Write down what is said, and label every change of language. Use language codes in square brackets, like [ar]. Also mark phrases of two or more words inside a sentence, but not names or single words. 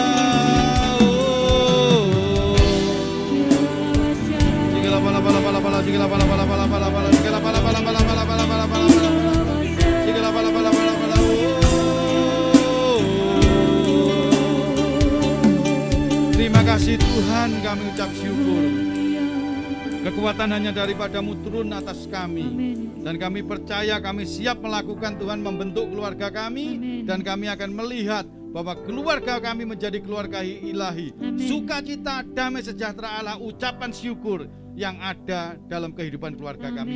[id] Sigila bala bala bala bala sigila bala bala bala bala bala sigila bala bala bala bala bala bala bala sigila bala bala bala bala. Terima kasih Tuhan, kami ucap syukur. Kekuatan hanya daripada-Mu turun atas kami. Dan kami percaya kami siap melakukan Tuhan membentuk keluarga kami. Dan kami akan melihat bahwa keluarga kami menjadi keluarga ilahi. Sukacita, damai sejahtera Allah, ucapan syukur yang ada dalam kehidupan keluarga kami.